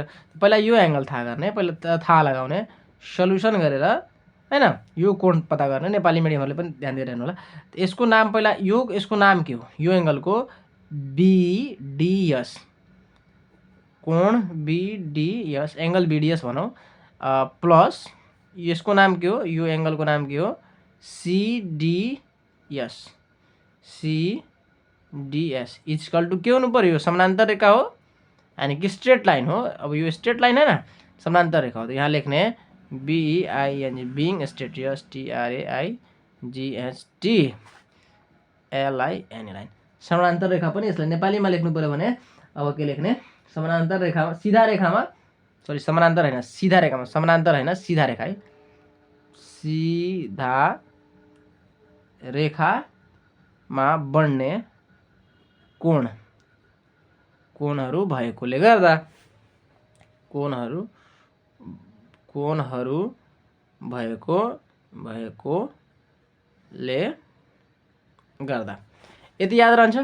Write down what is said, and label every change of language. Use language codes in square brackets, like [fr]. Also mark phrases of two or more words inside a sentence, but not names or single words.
[ne] पहिला यो एङ्गल थाहा गर्ने, पहिला थाहा लगाउने, सल्युसन गरेर होइन यो कोण पत्ता गर्ने। नेपाली मिडियमहरूले पनि ध्यान दिएर हेर्नु होला। यसको नाम पहिला यसको नाम के हो, यो एङ्गलको BDS, कोण BDS, एङ्गल BDS भनौँ, प्लस यसको नाम के हो, यो एङ्गलको नाम के हो CDS, CDS [en] equal to [ne] के हुनु पर्यो, यो समानान्तर रेखा हो यानि कि [en] straight line [ne] हो। अब यो [en] straight line [ne] होइन, समानान्तर रेखा हो। त यहाँ लेख्ने BEING, [en] being straight, STRAIGHT line, [ne] समानान्तर रेखा पनि यसलाई नेपालीमा लेख्नु पर्यो भने अब के लेख्ने, समानान्तर रेखामा, सिधा रेखामा, सरी समानान्तर होइन सिधा रेखामा, समानान्तर होइन सिधा रेखा है, सिधा रेखा मा बढ्ने कोणहरू भएकोले गर्दा कोणहरू भएकोले गर्दा यति याद रहन्छ।